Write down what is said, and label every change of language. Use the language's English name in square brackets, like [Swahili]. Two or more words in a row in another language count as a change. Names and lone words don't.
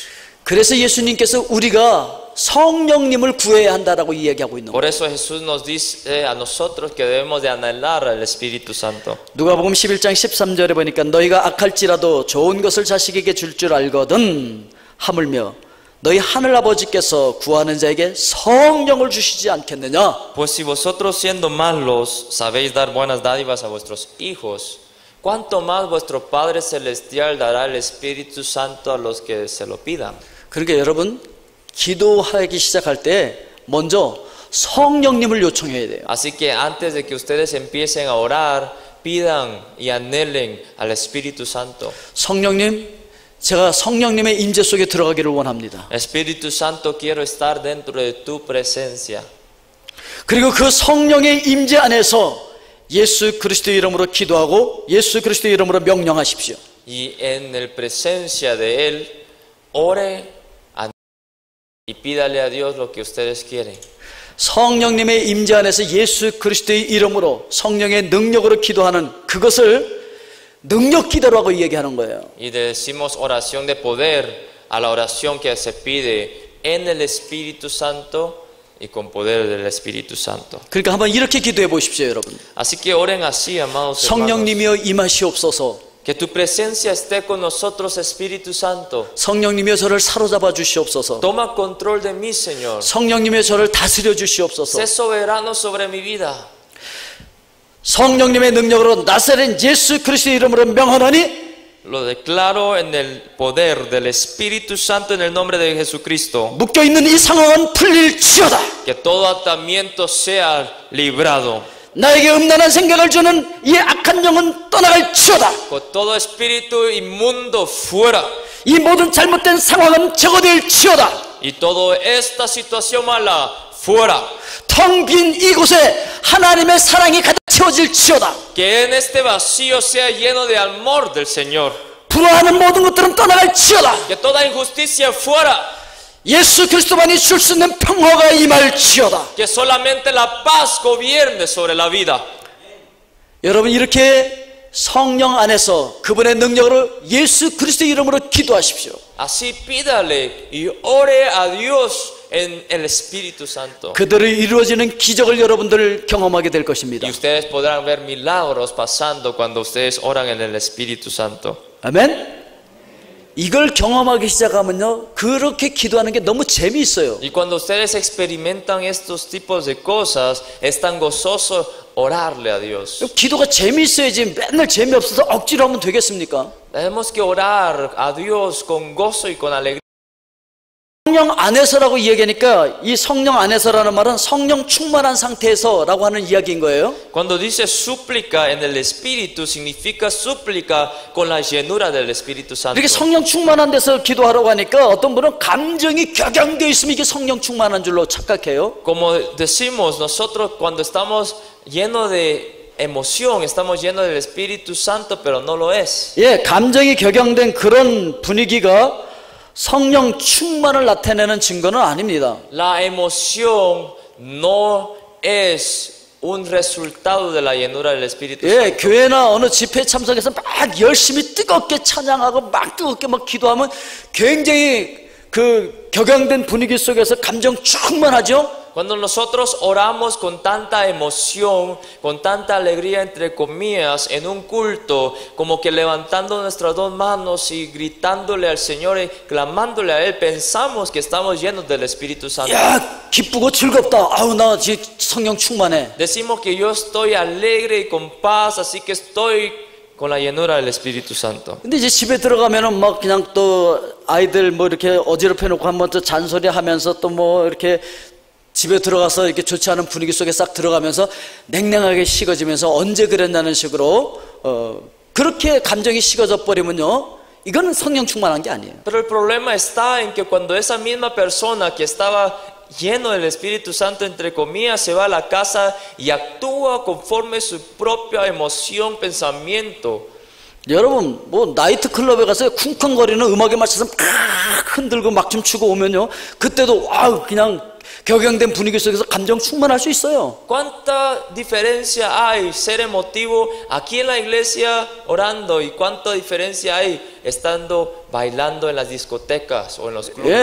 [Korean] 그래서 예수님께서 우리가 성령님을 구해야 한다라고 이야기하고 있는 거예요. [Spanish] Por eso Jesús nos dice a nosotros que debemos de anhelar al Espíritu Santo. [Korean] 누가복음 11장 13절에 보니까 너희가 악할지라도 좋은 것을 자식에게 줄 줄 알거든 하물며 너희 하늘 아버지께서 구하는 자에게 성령을 주시지 않겠느냐. [Spanish] Pues si vosotros siendo malos sabéis dar buenas dádivas a vuestros hijos, ¿cuánto más vuestro Padre Celestial dará el Espíritu Santo a los que se lo pidan? [Korean] 그러니까 여러분 기도하기 시작할 때 먼저 성령님을 요청해야 돼요. [Spanish] Así que antes de que ustedes empiecen a orar, pidan y anhelen al Espíritu Santo. [Korean] 성령님, 제가 성령님의 임재 속에 들어가기를 원합니다. [Spanish] Espíritu Santo, quiero estar dentro de tu presencia. [Korean] 그리고 그 성령의 임재 안에서 예수 그리스도의 이름으로 기도하고 예수 그리스도의 이름으로 명령하십시오. [Spanish] Y en el presencia de Él, ore y pídale a Dios lo que ustedes quieren. [Korean] 성령님의 임재 안에서 예수 그리스도의 이름으로 성령의 능력으로 기도하는 그것을 능력 기도라고 얘기하는 거예요. [Spanish] Y decimos oración de poder a la oración que se pide en el Espíritu Santo y con poder del Espíritu Santo. [Korean] 그러니까 한번 이렇게 기도해 보십시오, 여러분. [Spanish] Así que oren así, amados hermanos. [Korean] 성령님이여 임하시옵소서. [Spanish] Que tu presencia esté con nosotros, Espíritu Santo. [Korean] 성령님이여 저를 사로잡아 주시옵소서. [Spanish] Toma control de mí, Señor. [Korean] 성령님이여 저를 다스려 주시옵소서. [Spanish] Sé soberano sobre mi vida. [Korean] 성령님의 능력으로 나사렛 예수 그리스도의 이름으로 명하노니 [Spanish] Lo declaro en el poder del Espíritu Santo en el nombre de Jesucristo. [Korean] 묶여 있는 이 상황은 풀릴지어다. [Spanish] Que todo atamiento sea librado. [Korean] 나에게 음란한 생각을 주는 이 악한 영은 떠나갈지어다. [Spanish] Con todo espíritu inmundo fuera. [Korean] 이 모든 잘못된 상황은 제거될지어다. [Spanish] Y toda esta situación mala fuera. [Korean] 텅 빈 이곳에 하나님의 사랑이 가득 채워질지어다. [Spanish] Que en este vacío sea lleno de amor del Señor. [Korean] 불화하는 모든 것들은 떠나갈지어다. [Spanish] Que toda injusticia fuera. [Korean] 예수 그리스도만이 줄 수 있는 평화가 임할지어다. [Spanish] Que solamente la paz gobierne sobre la vida. [Korean] 여러분 이렇게 성령 안에서 그분의 능력으로 예수 그리스도의 이름으로 기도하십시오. [Spanish] Así pídale y ore a Dios en el Espíritu Santo. [Korean] 그대로 이루어지는 기적을 여러분들 경험하게 될 것입니다. [Spanish] Y ustedes podrán ver milagros pasando cuando ustedes oran en el Espíritu Santo. [Korean] 아멘. 이걸 경험하기 시작하면요, 그렇게 기도하는 게 너무 재미있어요. [Spanish] Y cuando ustedes experimentan estos tipos de cosas, es tan gozoso orarle a Dios. [Korean] 기도가 재미있어야지 맨날 재미없어서 억지로 하면 되겠습니까? [Spanish] Tenemos que orar a Dios con gozo y con alegría. [Korean] 성령 안에서라고 이야기하니까 이 성령 안에서라는 말은 성령 충만한 상태에서라고 하는 이야기인 거예요. [Spanish] Cuando dice súplica en el Espíritu, significa súplica con la llenura del Espíritu Santo. [Korean] 이렇게 성령 충만한 데서 기도하라고 하니까 어떤 분은 감정이 격양되어 있으면 이게 성령 충만한 줄로 착각해요. [Spanish] Como decimos nosotros cuando estamos llenos de emoción, estamos llenos del Espíritu Santo, pero no lo es. [Korean] 예, 감정이 격양된 그런 분위기가 성령 충만을 나타내는 증거는 아닙니다. [Spanish] La emoción no es un resultado de la llenura del Espíritu [Korean] 예, [Spanish] Santo. [Korean] 교회나 어느 집회 참석해서 막 열심히 뜨겁게 찬양하고 막 뜨겁게 막 기도하면 굉장히 그 격양된 분위기 속에서 감정 충만하죠. [Spanish] Cuando nosotros oramos con tanta emoción, con tanta alegría entre comillas, en un culto, como que levantando nuestras dos manos y gritándole al Señor y clamándole a Él, pensamos que estamos llenos del Espíritu Santo. [Korean] 야, 기쁘고 즐겁다. 아우, 나 지금 성령 충만해. [Spanish] Decimos que yo estoy alegre y con paz, así que estoy con la llenura del Espíritu Santo. [Korean] 근데 이제 집에 들어가면은 막 그냥 또 아이들 뭐 이렇게 어지럽혀 놓고 한번 또 잔소리 하면서 또 뭐 이렇게 집에 들어가서 이렇게 좋지 않은 분위기 속에 싹 들어가면서 냉랭하게 식어지면서 언제 그랬냐는 식으로 그렇게 감정이 식어져 버리면요, 이건 성령 충만한 게 아니에요. [Spanish] Pero el problema está en que cuando esa misma persona que estaba lleno del Espíritu Santo, entre comillas, se va a la casa y actúa conforme su propia emoción, pensamiento. [Korean] 여러분 뭐 나이트 클럽에 가서 쿵쾅거리는 음악에 맞춰서 막 흔들고 막 좀 추고 오면요, 그때도 와우 그냥 격양된 분위기 속에서 감정 충만할 수 있어요. [Spanish] ¿Cuánta diferencia hay ser emotivo aquí en la iglesia orando y cuánta diferencia hay estando bailando en las discotecas o en los clubes?